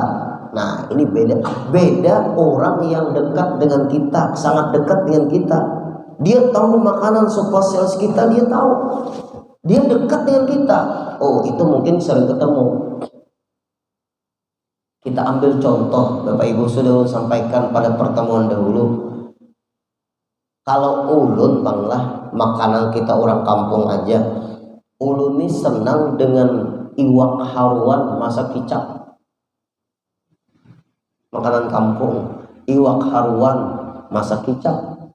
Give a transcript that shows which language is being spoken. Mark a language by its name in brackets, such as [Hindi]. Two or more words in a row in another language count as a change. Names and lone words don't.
[Indonesian] Nah, ini beda orang yang dekat dengan kita, sangat dekat dengan kita. Dia tahu makanan spesialis kita, dia tahu. Dia dekat dengan kita. Oh, itu mungkin sering ketemu. Kita ambil contoh, Bapak Ibu sudah sampaikan pada pertemuan dahulu. [Banjar] Kalau ulun banglah makanan kita orang kampung aja. Ulun ini senang dengan iwak haruan masak kicap. Makanan kampung, iwak haruan masak kicap.